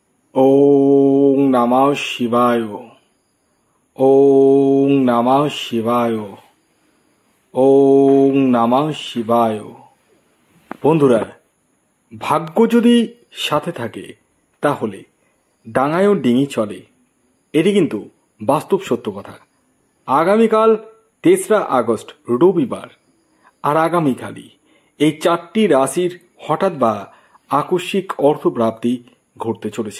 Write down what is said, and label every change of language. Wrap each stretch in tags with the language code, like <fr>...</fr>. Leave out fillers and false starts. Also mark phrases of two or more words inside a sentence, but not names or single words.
<sa>ওং নমঃ শিবায়। ওং নমঃ শিবায়। ওং নমঃ শিবায়।</sa> <bn>বন্ধুরা, ভাগ্য যদি সাথে থাকে তাহলে ডাঙায়ও ডিঙি চলে, এটি কিন্তু বাস্তব সত্য কথা। আগামীকাল ৩রা আগস্ট রবিবার, আর আগামীকালই এই 4টি রাশির হঠাৎ বা আকস্মিক অর্থপ্রাপ্তি ঘটতে চলেছে।</bn>